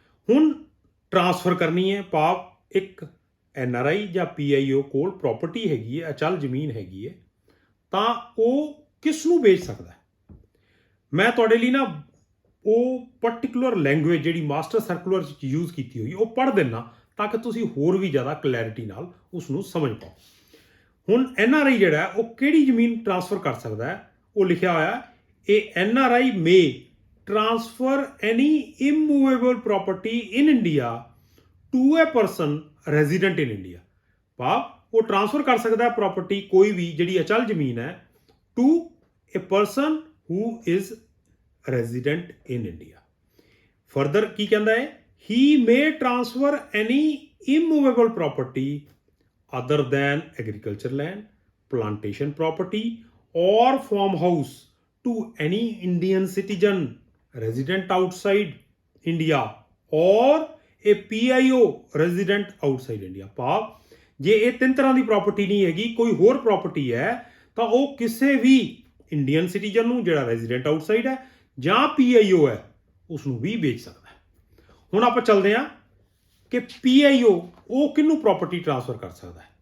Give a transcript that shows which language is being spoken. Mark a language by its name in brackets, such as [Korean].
[Punjabi] ਹੁਣ ਟ੍ਰਾਂਸਫਰ ਕਰਨੀ ਹੈ, ਭਾਵ ਇੱਕ NRI ਜਾਂ PIO ਕੋਲ ਪ੍ਰਾਪਰਟੀ ਹੈਗੀ ਹੈ, ਅਚਲ ਜ਼ਮੀਨ ਹੈਗੀ ਹੈ, ਤਾਂ ਉਹ ਕਿਸ ਨੂੰ ਵੇਚ ਸਕਦਾ? ਮੈਂ ਤੁਹਾਡੇ ਲਈ ਨਾ ਉਹ ਪਰਟੀਕੂਲਰ ਲੈਂਗੁਏਜ ਜਿਹੜੀ ਮਾਸਟਰ ਸਰਕੂਲਰ 'ਚ ਯੂਜ਼ ਕੀਤੀ ਹੋਈ ਉਹ ਪੜ੍ਹ ਦਿੰਦਾ ਤਾਂ ਕਿ ਤੁਸੀਂ ਹੋਰ ਵੀ ਜ਼ਿਆਦਾ ਕਲੈਰਿਟੀ ਨਾਲ ਉਸ ਨੂੰ ਸਮਝ ਪਾਓ। ਹੁਣ NRI ਜਿਹੜਾ ਉਹ ਕਿਹੜੀ ਜ਼ਮੀਨ ਟ੍ਰਾਂਸਫਰ ਕਰ ਸਕਦਾ ਹੈ? ਉਹ ਲਿਖਿਆ ਹੋਇਆ ਇਹ [English] NRI may transfer any immovable property in India to a person resident in India। ਭਾਵ [Punjabi] ਉਹ ਟ੍ਰਾਂਸਫਰ ਕਰ ਸਕਦਾ ਹੈ ਪ੍ਰੋਪਰਟੀ ਕੋਈ ਵੀ ਜਿਹੜੀ ਅਚਲ ਜ਼ਮੀਨ ਹੈ [English] To a person who is resident in India. [Punjabi] Further ਕੀ ਕਹਿੰਦਾ ਹੈ, [English] He may transfer any immovable property other than agriculture land, plantation property or farmhouse to any Indian citizen resident outside India or a PIO resident outside India। [Punjabi] ਭਾਵ ਜੇ ਇਹ ਤਿੰਨ ਤਰ੍ਹਾਂ ਦੀ property ਨਹੀਂ ਹੈਗੀ, ਕੋਈ ਹੋਰ ਪ੍ਰਾਪਰਟੀ ਹੈ, ਤਾਂ ਉਹ ਕਿਸੇ ਵੀ ਇੰਡੀਅਨ ਸਿਟੀਜ਼ਨ ਨੂੰ ਜਿਹੜਾ ਰੈਜ਼ੀਡੈਂਟ ਆਊਟਸਾਈਡ ਹੈ ਜਾਂ PIO ਹੈ ਉਸ ਨੂੰ ਵੀ ਵੇਚ ਸਕਦਾ ਹੈ। ਹੁਣ ਆਪਾਂ ਚੱਲਦੇ ਹਾਂ ਕਿ PIO ਉਹ ਕਿਹਨੂੰ ਪ੍ਰਾਪਰਟੀ ਟ੍ਰਾਂਸਫਰ ਕਰ ਸਕਦਾ ਹੈ।